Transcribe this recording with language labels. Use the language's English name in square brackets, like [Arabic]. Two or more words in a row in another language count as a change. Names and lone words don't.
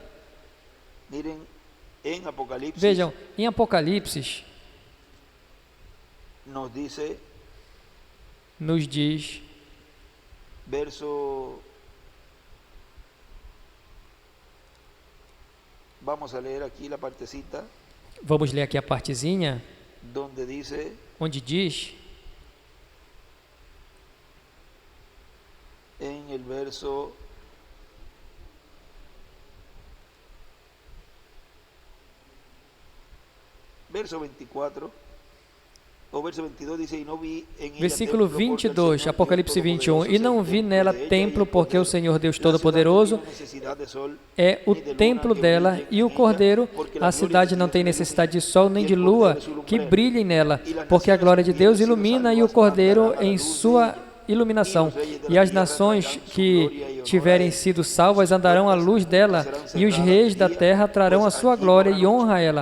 [Portuguese] Vejam, em Apocalipse, nos diz, vamos ler aqui a partezinha, onde diz, [Spanish] en el verso 24, o verso 22 dice, y no vi en ella versículo templo, porque el 22, Señor [Portuguese] Apocalipse [Spanish] Dios 21, Todopoderoso [Portuguese] e não [Spanish] se [Portuguese] vi nela [Spanish] encuentra [Portuguese] templo, [Spanish] ella, [Portuguese] porque o Senhor Deus Todo-Poderoso é o templo dela, e o Cordeiro, a cidade não tem necessidade de sol nem de lua que brilhem nela, porque a glória de Deus ilumina e o Cordeiro em sua iluminação, e as nações que tiverem sido salvas andarão à luz dela, e os reis da terra trarão a sua glória e honra a ela.